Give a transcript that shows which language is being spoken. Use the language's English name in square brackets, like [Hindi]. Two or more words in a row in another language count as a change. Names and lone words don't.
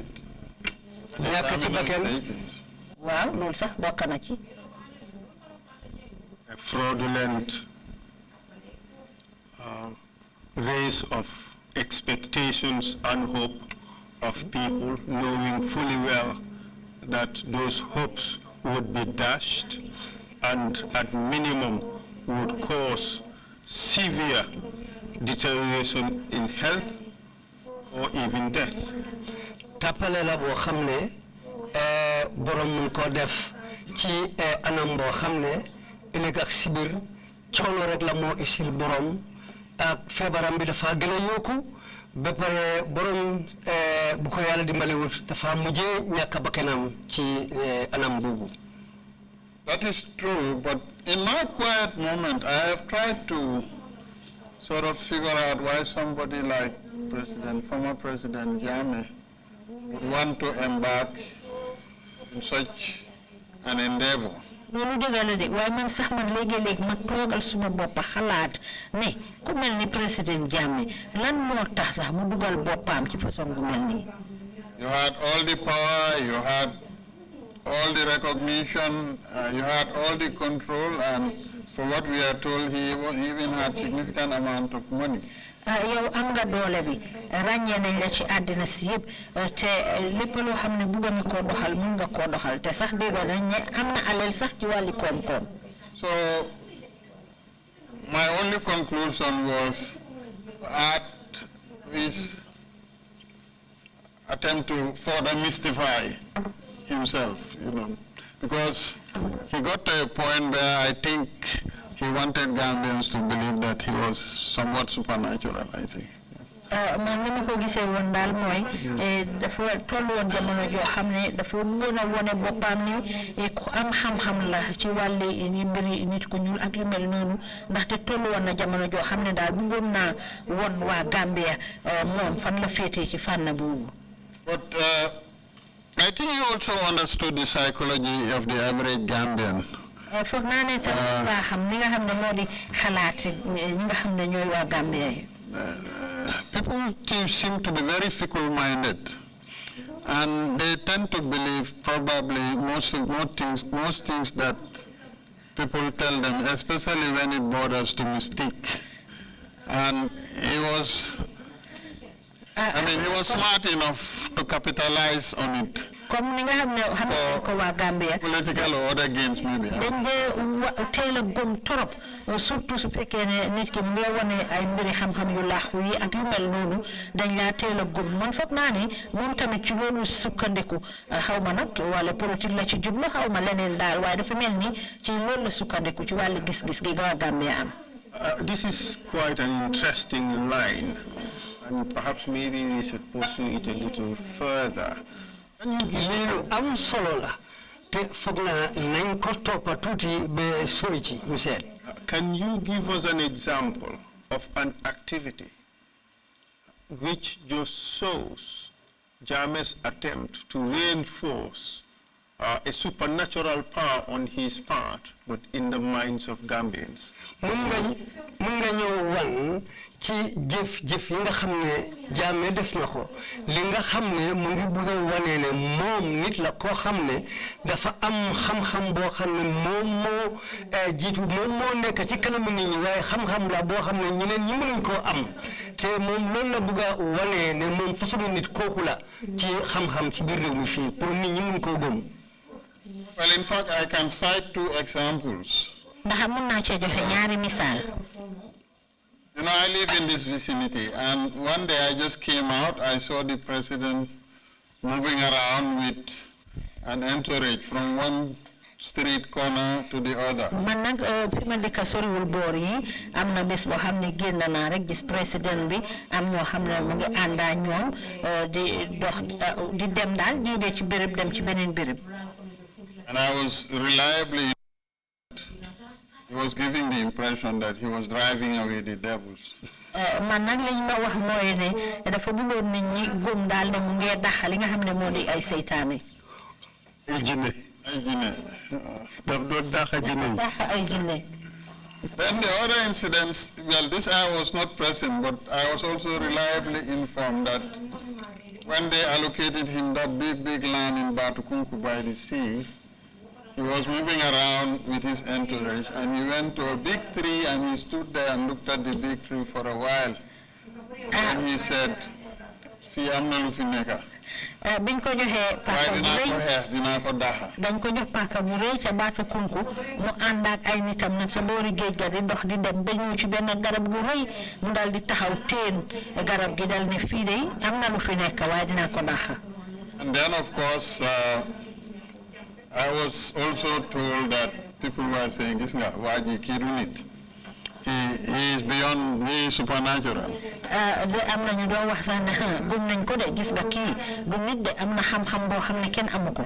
[Wolof] ñàkk ci bakkan. Waaw loolu sax bokk na ci. [English] A fraudulent raise of expectations and hope of people, knowing fully well that those hopes would be dashed and at minimum would cause severe deterioration in health or even death. [Wolof] Tapale la bo xamne borom mun ko def ci anam bo xamne ëlëk ak sibir coono rek la moo isil borom ak feebaram bi dafa gën a yokku ba pare borom bu ko yàlla dimbalewut dafa mujjee ñàkk bakkanam ci anam boobu. [English] That is true, but in my quiet moment, I have tried to sort of figure out why somebody like former President Jammeh would want to embark in such an endeavor. [Wolof] Loolu dëgg la de waaye man sax man léegi-léegi ma toogal suma boppa xalaat ne ku mel ni président Jammeh lan moo tax sax mu dugal boppam ci façon gu mel nii. [English] You had all the power, you had all the recognition, you had all the control, and for what we are told, he even had significant amount of money. [Wolof] Yow am nga doole bi ràññee nañ la ci àddina si yëpp te lépp loo xam ne bëgg nga koo doxal mun nga koo doxal te sax dégg nañ ne am na alal sax ci wàlli koom-koom. [English] So my only conclusion was at his attempt to further mystify himself, because he got to a point where I think he wanted Gambians to believe that he was somewhat supernatural, I think. [Wolof] Man li ma ko gisee woon daal mooy dafa tollu woon jamono joo xam ne dafa mën a wone boppam ni ku am xam-xam la ci wàlli mbiri nit ku ñuul ak yu mel noonu ndaxte tollu woon na jamono joo xam ne daal bëggoon naa won waa Gambia moom fan la féetee ci fànn boobu. [English] But I think he also understood the psychology of the average Gambian. [Wolof] Foog naa ne tam nga xam ni nga xam ne moo di xalaat ñi nga xam ne ñooy waa Gambia yi. [English] People seem to be very fickle-minded, and they tend to believe probably most things that people tell them, especially when it borders to mistake. And he was smart enough to capitalize on it. [Wolof] Comme ni nga xam ne ko waa Gambia [English] political or other gains maybe. [Wolof] dañ dee teel a gëm torop surtout su fekkee ne nit ki mu ngi wane ay mbiri xam-xam yu laaxu yi ak yu mel noonu dañ laa teel a gëm man foog naa ne moom tamit ci loolu sukkandiku xaw ma nag wala politique la ci jublu xaw ma leneen daal waaye dafa mel ni ci loolu la sukkandiku ci wàllu gis-gis gi waa Gambia am. [English] This is quite an interesting line, and perhaps maybe we should pursue it a little further. [Wolof] am solo la te foog naa nañ ko toppa tuuti ba sori ci ñu seet. [English] Can you give us an example of an activity which just shows Jammeh's attempt to reinforce a supernatural power on his part, but in the minds of Gambians? [Wolof] mun nga ñëw wan ci jëf yi nga xam ne Jammeh def na ko li nga xam ne mu ngi bëgg a wane ne moom nit la koo xam ne dafa am xam-xam boo xam ne moom moo jiitu moom moo nekk ci kanamu nit ñi waaye xam-xam la boo xam ne ñeneen ñi mënuñ koo am te moom loolu la bëgg a wane ne moom façon nit kooku la ci xam-xam ci biir réew mi fii pour nit ñi mun koo gëm. [English] Well, in fact, I can cite 2 examples. [Wolof] ndax mun naa cee joxe ñaari misaal. [English] I live in this vicinity, and one day I just came out, I saw the president moving around with an entourage from one street corner to the other. [Wolof] Man nag fi ma dëkk soriwul boor yi am na bés boo xam ne génn naa rek gis président bi am ñoo xam ne mu ngi àndaa ñoom di dox di dem daal jógee ci béréb dem ci beneen béréb. [English] And I was reliably, he was giving the impression that he was driving away the devils. [Wolof] Man nag liñ ma wax mooy ne dafa bëggoon nit ñi gëm daal ne mu ngi daxal li nga xam ne moo di ay seytaane. Ay jinne. Daf doon daxa jinne. Daxa ay jinne. [English] Then the other incidents, well, this I was not present, but I was also reliably informed that when they allocated him that big land in Batukunku by the sea, he was moving around with his entourage, and he went to a big tree, and he stood there and looked at the big tree for a while. And he said, [Wolof] "Fi amna lu fi neka." Biñ ko joxee paaka bu rëy dinaa ko daxa. dañ ko jox paaka bu rëy ca Batukunku mu ànd ak ay nitam nag ca boori géej ga di dox di dem ba ñëw ci benn garab gu rëy mu dal di taxaw teen garab gi dal ne fii de am na lu fi nekk waaye dinaa ko daxa. [English] And then of course I was also told that people were saying, [Wolof] "Gis nga waa ji kii du nit. [English] He is beyond, he is supernatural." [Wolof] De am na ñu doon wax sax ne gëm nañ ko de gis nga kii du nit de am na xam-xam boo xam ne kenn amu ko.